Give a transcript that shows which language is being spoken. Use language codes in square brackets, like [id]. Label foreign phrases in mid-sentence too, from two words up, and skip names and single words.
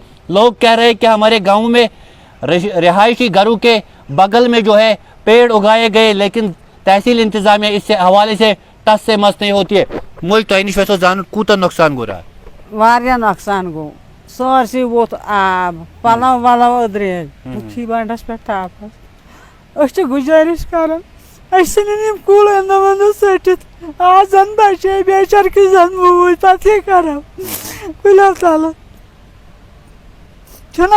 [ur] لوگ کہہ رہے ہیں کہ ہمارے گاؤں میں رہائشی گھروں کے بغل میں جو ہے پیڑ اگائے گئے لیکن تحصیل انتظامیہ اس سے حوالے سے ٹس سے مس نہیں ہوتی ہے. [ks] مجھ تۄہہِ نِش ویسو زانُن کوٗتاہ نۄقصان گوٚو راتھ؟ واریاہ نۄقصان گوٚو, سٲرسٕے ووٚتھ آب, پَلو وَلو أدرے بُتھِی بنٛڈَس پٮ۪ٹھ تاپَس. أسۍ چھِ گُزٲرِش کران اَسہِ ژھٕنِن یِم کُل اَنٛدو وَنٛدو ژٔٹِتھ, آز زَن بَچے بیچارکہِ زَن موٗدۍ پَتہٕ کیٛاہ کَرو کُلٮ۪و تَلہٕ چھُنا.